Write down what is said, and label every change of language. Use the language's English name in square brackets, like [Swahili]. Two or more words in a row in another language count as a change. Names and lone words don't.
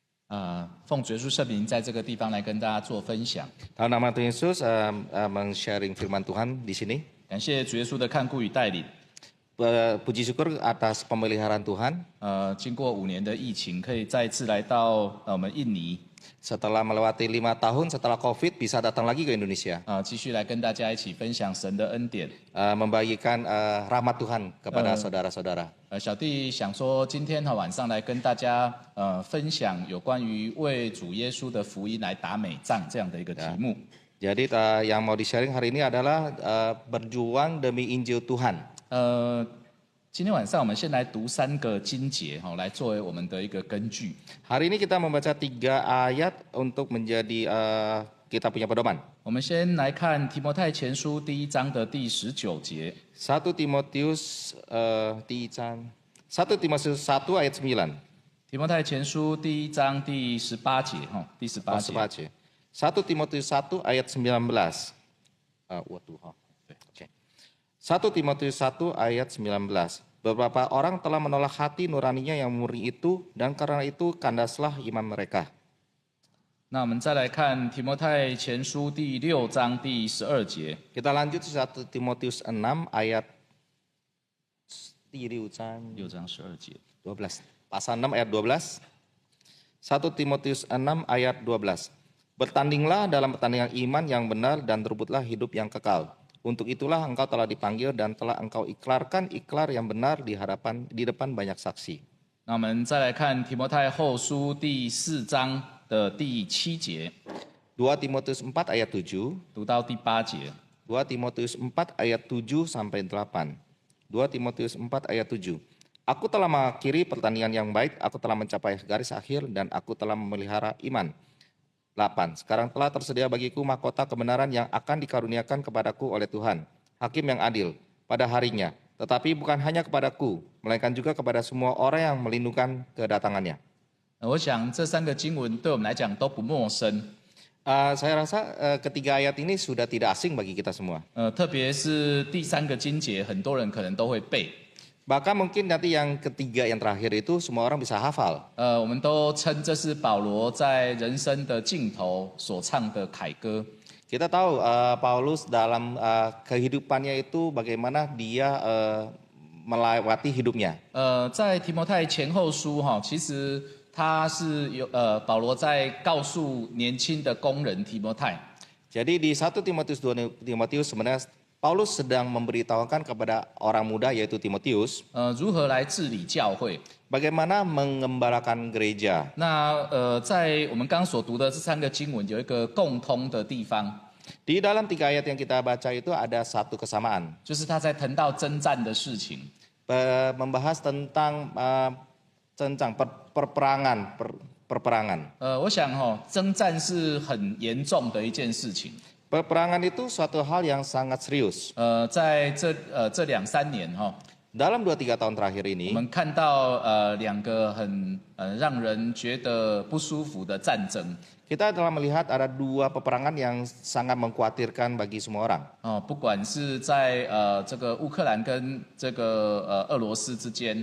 [Chinese] 奉主耶稣圣名，在这个地方来跟大家做分享。 [Indonesian] Dalam nama Tuhan Yesus, men-sharing firman Tuhan di sini. [Chinese] 感谢主耶稣的看顾与带领。 [Indonesian] Puji syukur atas pemeliharaan Tuhan. [Chinese] 经过5年的疫情，可以再次来到我们印尼， [Indonesian] Setelah melewati 5 tahun setelah COVID, bisa datang lagi ke Indonesia. [Chinese] 继续来跟大家一起分享神的恩典。 [Indonesian] Membagikan rahmat Tuhan kepada saudara-saudara. [Chinese] 小弟想说，今天晚上来跟大家分享有关于为主耶稣的福音来打美仗这样的一个题目。 [Indonesian] Jadi yang mau di-sharing hari ini adalah berjuang demi Injil Tuhan. [Chinese] 今天晚上我们先来读3个经节，来作为我们的一个根据。 [Indonesian] Hari ini kita membaca 3 ayat untuk menjadi kita punya pedoman. [Chinese] 我们先来看提摩太前书第1章的第19节。 [Indonesian] 1 Timotius 1 1 ayat 9. [Chinese] 提摩太前书第1章第18节，第18节。 [Indonesian] 1 Timotius 1 ayat 19. 1 Timotius 1 ayat 19. Beberapa orang telah menolak hati nuraninya yang murni itu, dan karena itu kandaslah iman mereka. [Chinese] 那我们再来看提摩太前书第6章第12节。 [Indonesian] Kita lanjut 1 Timotius 6 ayat [Chinese] 6 章12节。 12. [Indonesian] Pasal 6 ayat 12. 1 Timotius 6 ayat 12. Bertandinglah dalam pertandingan iman yang benar dan rebutlah hidup yang kekal. Untuk itulah engkau telah dipanggil dan telah engkau iklarkan ikrar yang benar di depan banyak saksi. [Chinese] 那我们再来看提摩太后书第4章的第7节。 [Indonesian] 2 Timotius 4 ayat 7. [Chinese] 读到第8节。 [Indonesian] 2 Timotius 4 ayat 7 sampai 8. 2 Timotius 4 ayat 7. Aku telah mengakhiri pertandingan yang baik, aku telah mencapai garis akhir, dan aku telah memelihara iman. 8. Sekarang telah tersedia bagiku mahkota kebenaran yang akan dikaruniakan kepadaku oleh Tuhan, Hakim yang adil, pada harinya. Tetapi bukan hanya kepadaku, melainkan juga kepada semua orang yang melindungi kedatangannya. [Chinese] 我想这3个经文对我们来讲都不陌生。 [Indonesian] Saya rasa ketiga ayat ini sudah tidak asing bagi kita semua. [Chinese] 特别是第3个经节，很多人可能都会背。 [Indonesian] Bahkan mungkin nanti yang ketiga yang terakhir itu semua orang bisa hafal. [Chinese] 我们都称这是保罗在人生的尽头所唱的凯歌。 [Indonesian] Kita tahu Paulus dalam kehidupannya itu bagaimana dia melewati hidupnya. [Chinese] 在提摩太前后书其实他是保罗在告诉年轻的工人提摩太。 [Indonesian] Jadi di 1 Timotius 2 Timotius sebenarnya Paulus sedang memberitahukan kepada orang muda yaitu Timotius [Chinese] 如何来治理教会。 [Indonesian] bagaimana mengembalakan gereja. [Chinese] 那在我们刚刚所读的这3个经文有一个共通的地方， [Indonesian] Di dalam 3 ayat yang kita baca itu ada satu kesamaan. [Chinese] 就是他在谈到征战的事情。 [Indonesian] Membahas tentang perperangan. [Chinese] 我想征战是很严重的一件事情。 [Indonesian] Perperangan itu suatu hal yang sangat serius. [Chinese] 在这2-3年 [Indonesian] Dalam 2-3 tahun terakhir [Chinese] 我 [Indonesian] ini [Chinese] 们看到2个很让人觉得不舒服的战争。 [Indonesian] kita telah melihat ada 2 peperangan yang sangat mengkhawatirkan bagi semua orang. [Chinese] 不管是在这个乌克兰跟这个俄罗斯之间，